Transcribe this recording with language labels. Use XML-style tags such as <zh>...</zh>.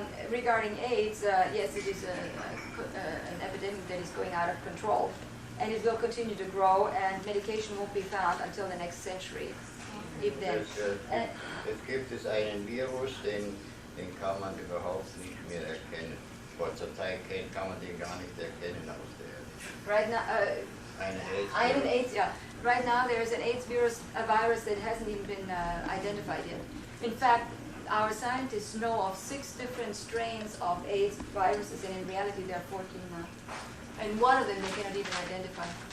<en>Regarding AIDS, yes, it is an epidemic that is going out of control, and it will continue to grow, and medication won't be found until the next century. If then,</en> <de>Jetzt gibt es einen Virus, den kann man überhaupt nicht mehr erkennen. Vor zur Zeit kann man den gar nicht erkennen aus der Erde.</de> <en>Right now, AIDS, yeah. Right now there is an AIDS virus, a virus that hasn't even been identified yet. In fact, our scientists know of 6 different strains of AIDS viruses, and in reality there are 14 now. And one of them they cannot even identify.</en>